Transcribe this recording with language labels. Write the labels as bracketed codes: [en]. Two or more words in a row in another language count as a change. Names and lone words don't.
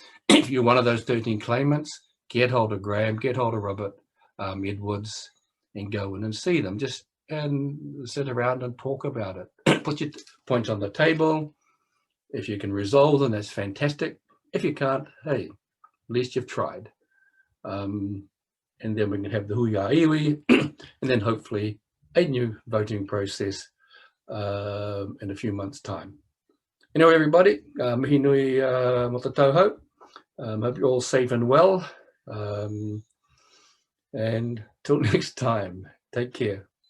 [en] So if you're one of those 13 claimants, get hold of Graham, get hold of Robert Edwards, and go in and see them. Just and sit around and talk about it. Put your points on the table. If you can resolve them, that's fantastic. If you can't, hey, at least you've tried. And then we can have the [mi] huia iwi, [en] and then hopefully a new voting process in a few months' time. Anyway, everybody, [mi] mihi nui mo te tauhou. [en] Hope you're all safe and well. And till next time, take care.